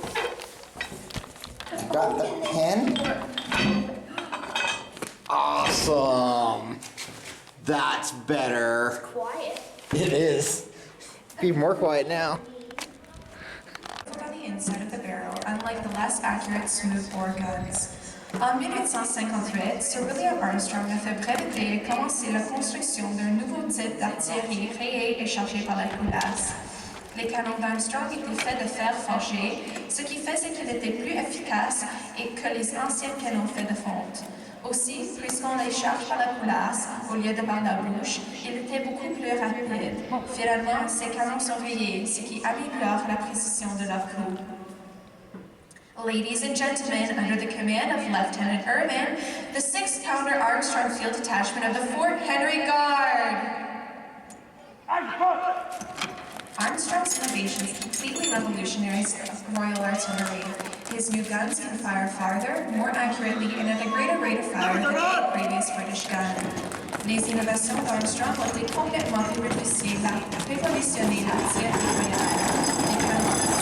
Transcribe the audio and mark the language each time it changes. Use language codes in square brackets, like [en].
[en] You got the pen? Awesome. That's better. Quiet. It is. Be more quiet now. On the inside of the barrel, unlike the less accurate smoothbore guns. [fr] En 1858, Sir William Armstrong a fait breveter et commencer la construction d'un nouveau type d'artillerie rayée et chargée par la culasse. Les canons d'Armstrong étaient faits de fer forgé, ce qui faisait qu'ils étaient plus efficaces et que les anciens canons faits de fonte. Aussi, puisqu'on les charge par la culasse au lieu de par la bouche, ils étaient beaucoup plus rapides. Finalement, ces canons sont rayés, ce qui améliore la précision de leur coup. [en] Ladies and gentlemen, under the command of Lieutenant Irvin, the 6-pounder Armstrong Field Detachment of the Fort Henry Guard. Armstrong's innovations completely revolutionized Royal Artillery. His new guns can fire farther, more accurately, and at a greater rate of fire than any previous British gun. [fr] Les innovations d'Armstrong ont été complètement révolutionnées l'artillerie royale. Les canons